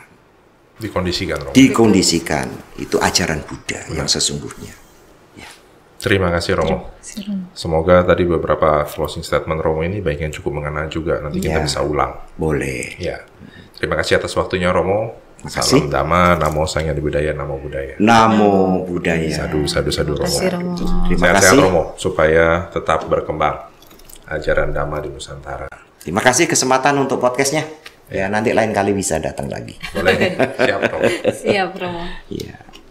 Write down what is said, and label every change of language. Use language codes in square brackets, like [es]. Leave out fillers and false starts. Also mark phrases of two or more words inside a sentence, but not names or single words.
[id] Dikondisikan, Romo. Dikondisikan, itu ajaran Buddha yang sesungguhnya. Terima kasih, Romo. Semoga tadi beberapa [en] closing statement [id] Romo ini baik yang cukup mengena juga. Nanti kita bisa ulang. Boleh. Ya. Terima kasih atas waktunya, Romo. Salam Dhamma, [pi] Namo Sangya Budaya, Namo Buddhaya. Namo Buddhaya. [id] Sadu, Romo. Terima kasih, sehat, Romo, supaya tetap berkembang ajaran Dhamma di Nusantara. Terima kasih kesempatan untuk podcastnya. Ya, nanti lain kali bisa datang lagi. Boleh. Siap, Romo. Siap, Romo. Iya.